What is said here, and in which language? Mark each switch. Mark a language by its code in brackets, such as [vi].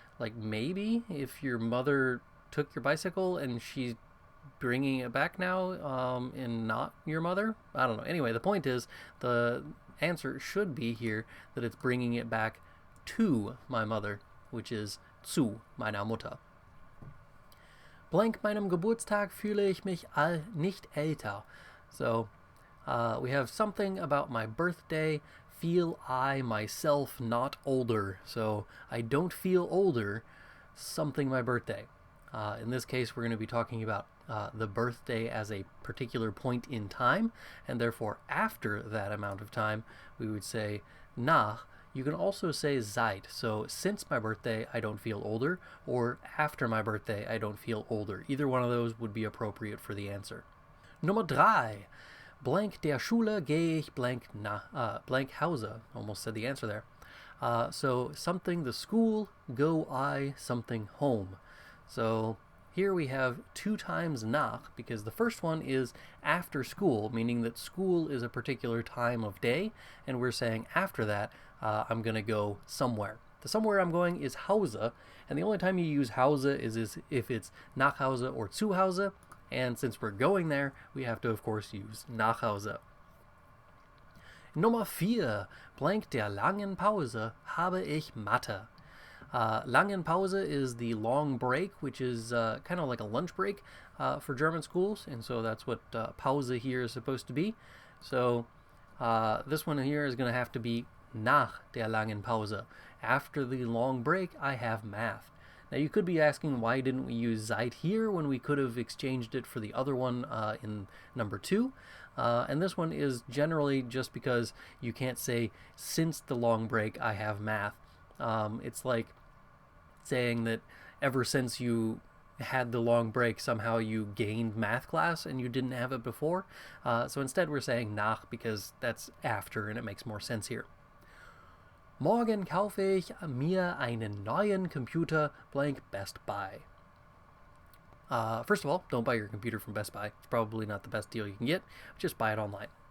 [en] Like maybe if your mother took your bicycle and she's bringing it back now and not your mother? I don't know. Anyway, the point is the answer should be here that it's bringing it back to my mother, which is [de] zu meiner Mutter. Blank meinem Geburtstag fühle ich mich nicht älter. [en] So we have something about my birthday, feel I myself not older. So I don't feel older, something my birthday. In this case, we're going to be talking about the birthday as a particular point in time, and therefore after that amount of time, we would say nach. You can also say seit, so since my birthday I don't feel older, or after my birthday I don't feel older. Either one of those would be appropriate for the answer. [de] Nummer 3. Blank der Schule gehe ich blank Hause. [en] Almost said the answer there. So something the school, go I, something home. So here we have 2 times nach, because the first one is after school, meaning that school is a particular time of day, and we're saying after that, I'm going to go somewhere. The somewhere I'm going is Hause, and the only time you use Hause is if it's [de] nach Hause [en] or [de] zu Hause, [en] and since we're going there, we have to, of course, use nach Hause. [de] Nummer 4. Blank der langen Pause habe ich Mathe. Langen Pause [en] is the long break, which is kind of like a lunch break for German schools, and so that's what Pause here is supposed to be. So this one here is going to have to be [de] nach der langen Pause. [en] After the long break, I have math. Now you could be asking, why didn't we use seit here when we could have exchanged it for the other one in number 2? And this one is generally just because you can't say since the long break I have math. It's like saying that ever since you had the long break, somehow you gained math class and you didn't have it before. So instead we're saying nach because that's after and it makes more sense here. [de] Morgen kaufe ich mir einen neuen Computer, blank Best Buy. [en] First of all, don't buy your computer from Best Buy. It's probably not the best deal you can get. Just buy it online.